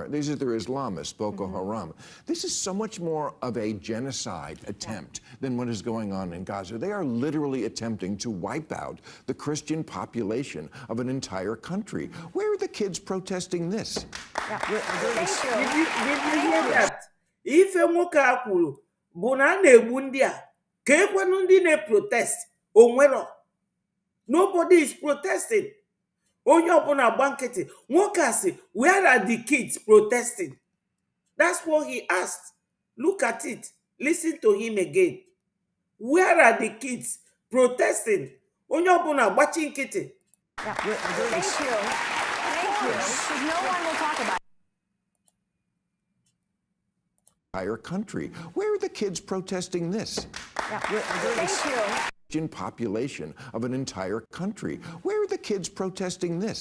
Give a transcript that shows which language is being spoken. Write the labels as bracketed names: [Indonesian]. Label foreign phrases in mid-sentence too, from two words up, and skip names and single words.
[English] These are their Islamists, Boko Haram. This is so much more of a genocide attempt than what is going on in Gaza. They are literally attempting to wipe out the Christian population of an entire country. Where are the kids protesting this? Thank Did you hear that? [Igbo] Ife nwoke a kwuru bụ na a na-egbu ndị a, ka ekwenụ ndị na-protest onwero. [English] Nobody is protesting. [Igbo] Onye ọbụla gba nkịtị. Nwoke a sị, [English] where are the kids protesting? That's what he asked. Look at it. Listen to him again. Where are the kids protesting? [Igbo] Onye ọbụla gbachi nkịtị. [English] Thank you. Thank you. Because no one will talk about it. Entire country. Where are the kids protesting this? Thank you. Population of an entire country. Where are the kids protesting this?